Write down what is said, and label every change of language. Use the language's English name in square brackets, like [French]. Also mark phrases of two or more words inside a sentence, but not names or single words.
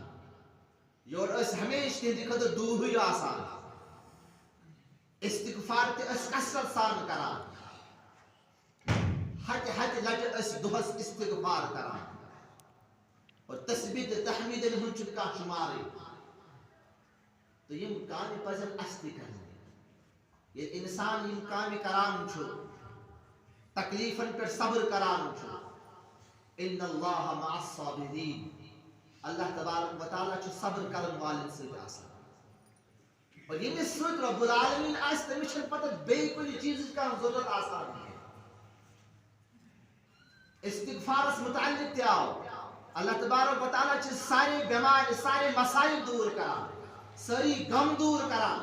[Kashmiri] یورٕ ٲسۍ ہمیشہٕ تِہنٛدِ خٲطرٕ دوٗرٕے آسان, استغفار تہِ ٲسۍ کثرت سان کران, ہتہِ لٹہِ ٲسۍ دۄہس استغفار کران, اور تسبیح تہٕ تحمیٖدن ہُنٛد چھُنہٕ کانٛہہ شُمارٕے. تہٕ یِم کامہِ پزن اَسہِ تہِ کرنہِ. ییٚلہِ اِنسان یِم کامہِ کران چھُ, تکلیفن پٮ۪ٹھ صبر کران چھُ, [Arabic] ان اللہ مع الصابرین, اللہ تبارک و تعالیٰ [Kashmiri] چھُ صبر کرن والٮ۪ن سۭتۍ آسان. اور ییٚمِس سۭتۍ رب العالمیٖن آسہِ تٔمِس چھنہٕ پتہٕ بیٚیہِ کُنہِ چیٖزٕچ کانٛہہ ضروٗرت آسان کینٛہہ. استغفارس متعلق تہِ آو, [Arabic] اللہ تبارک و تعالیٰ [Kashmiri] چھِ سارے بٮ۪مارِ, سارے مسائل دوٗر کران, سٲری غم دوٗر کران.